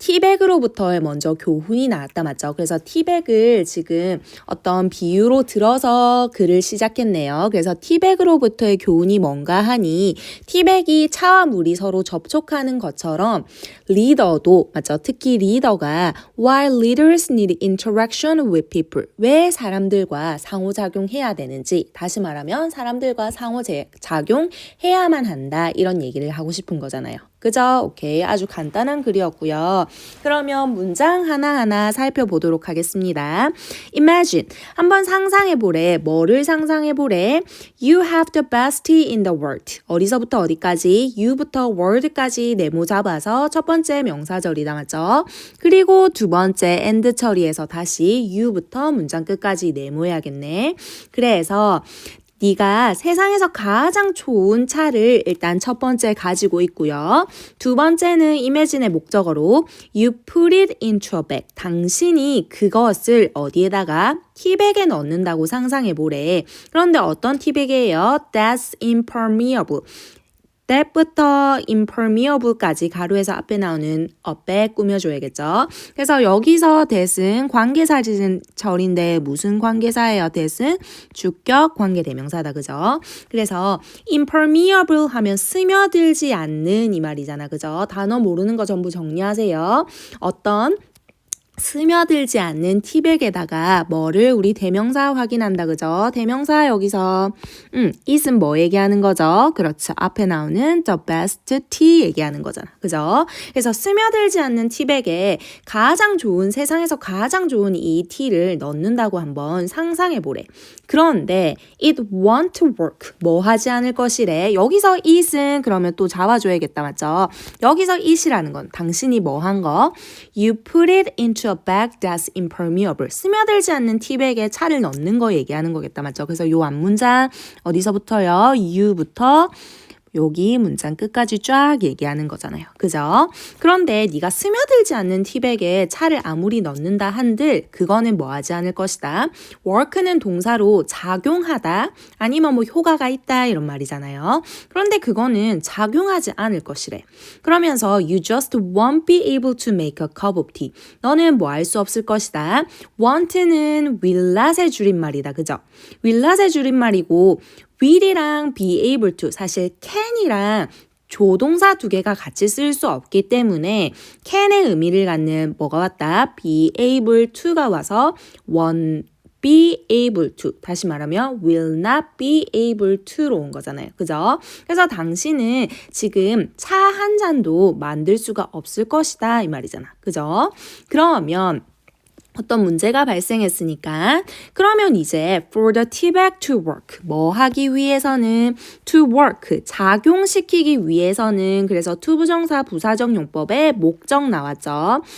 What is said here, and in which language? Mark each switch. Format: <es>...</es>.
<ko>티백으로부터의 먼저 교훈이 나왔다, 맞죠? 그래서 티백을 지금 어떤 비유로 들어서 글을 시작했네요. 그래서 티백으로부터의 교훈이 뭔가 하니 티백이 차와 물이 서로 접촉하는 것처럼 리더도, 맞죠? 특히 리더가</ko> <en>while leaders need interaction with people.</en> <ko>왜 사람들과 상호작용해야 되는지, 다시 말하면 사람들과 상호작용해야만 한다 이런 얘기를 하고 싶은 거잖아요. 그죠? 오케이. 아주 간단한 글이었고요. 그러면 문장 하나하나 살펴보도록 하겠습니다. Imagine. 한번 상상해보래. 뭐를 상상해보래?</ko> <en>You have the best tea in the world.</en> <ko>어디서부터 어디까지? You부터 world까지 네모 잡아서 첫 번째 명사절이다, 맞죠? 그리고 두 번째 and 처리해서 다시 you부터 문장 끝까지 네모해야겠네. 그래서 네가 세상에서 가장 좋은 차를 일단 첫 번째 가지고 있고요. 두 번째는 imagine의 목적어로</ko> <en>you put it into a bag.</en> <ko>당신이 그것을 어디에다가 티백에 넣는다고 상상해 보래. 그런데 어떤 티백이에요?</ko> <en>That's impermeable.</en> <ko>that부터 impermeable까지 가로에서 앞에 나오는 up에 꾸며줘야겠죠. 그래서 여기서 that은 관계사절인데 무슨 관계사예요? that은 주격 관계대명사다. 그죠? 그래서 impermeable 하면 스며들지 않는 이 말이잖아. 그죠? 단어 모르는 거 전부 정리하세요. 어떤 스며들지 않는 티백에다가 뭐를 우리 대명사 확인한다. 그죠? 대명사 여기서 it은 뭐 얘기하는 거죠? 그렇죠. 앞에 나오는 the best tea 얘기하는 거잖아. 그죠? 그래서 스며들지 않는 티백에 가장 좋은 세상에서 가장 좋은 이 티를 넣는다고 한번 상상해 보래. 그런데</ko> <en>it want to work</en> <ko>뭐 하지 않을 것이래. 여기서 it은 그러면 또 잡아줘야겠다. 맞죠? 여기서 it이라는 건 당신이 뭐 한 거?</ko> <en>You put it into a bag that's impermeable.</en> <ko>스며들지 않는 티백에 차를 넣는 거 얘기하는 거겠다. 맞죠? 그래서 요 앞문장 어디서부터요? you부터 여기 문장 끝까지 쫙 얘기하는 거잖아요. 그죠? 그런데 네가 스며들지 않는 티백에 차를 아무리 넣는다 한들 그거는 뭐 하지 않을 것이다. work는 동사로 작용하다 아니면 뭐 효과가 있다 이런 말이잖아요. 그런데 그거는 작용하지 않을 것이래. 그러면서</ko> <en>you just won't be able to make a cup of tea.</en> <ko>너는 뭐 할 수 없을 것이다. want는 will not의 줄임말이다. 그죠? will not의 줄임말이고 will이랑 be able to 사실 can이랑 조동사 두 개가 같이 쓸 수 없기 때문에 can의 의미를 갖는 뭐가 왔다? be able to가 와서 won't be able to 다시 말하면 will not be able to로 온 거잖아요. 그죠? 그래서 당신은 지금 차 한 잔도 만들 수가 없을 것이다 이 말이잖아. 그죠? 그러면 어떤 문제가 발생했으니까 그러면 이제</ko> <en>for the tea bag to work</en> <ko>뭐 하기 위해서는 to work 작용시키기 위해서는 그래서 to 부정사 부사적 용법에 목적 나왔죠.</ko>